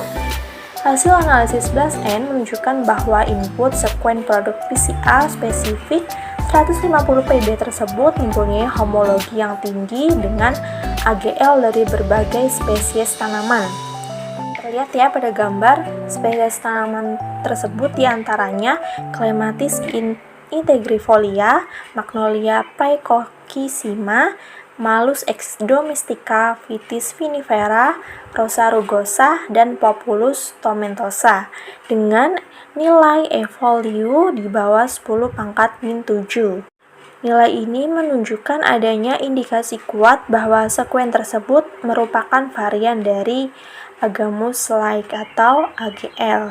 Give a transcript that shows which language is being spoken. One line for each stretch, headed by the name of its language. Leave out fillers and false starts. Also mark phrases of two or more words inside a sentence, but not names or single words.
Indonesian: Hasil analisis BLAST-N menunjukkan bahwa input sekuen produk PCR spesifik 150 Pb tersebut mempunyai homologi yang tinggi dengan AGL dari berbagai spesies tanaman. Terlihat ya pada gambar, spesies tanaman tersebut diantaranya Clematis integrifolia, Magnolia praecoccissima, Malus ex domestica, Vitis vinifera, Rosa rugosa, dan Populus tomentosa dengan nilai e-value di bawah 10⁻⁷. Nilai ini menunjukkan adanya indikasi kuat bahwa sekuen tersebut merupakan varian dari Agamus laik atau AGL.